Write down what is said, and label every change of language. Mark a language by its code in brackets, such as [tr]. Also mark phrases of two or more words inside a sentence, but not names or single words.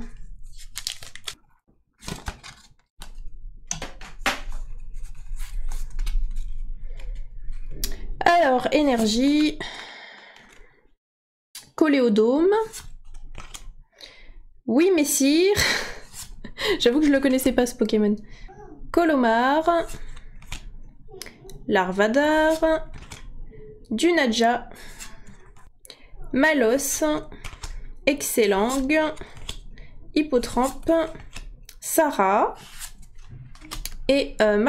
[fr] Alors, énergie. Coléodome. Oui, messire. J'avoue que je le connaissais pas ce Pokémon. Colomar. Larvadar. Dunaja. Malos. Excellang. Hippotrampe. Sarah. Et Malamandre.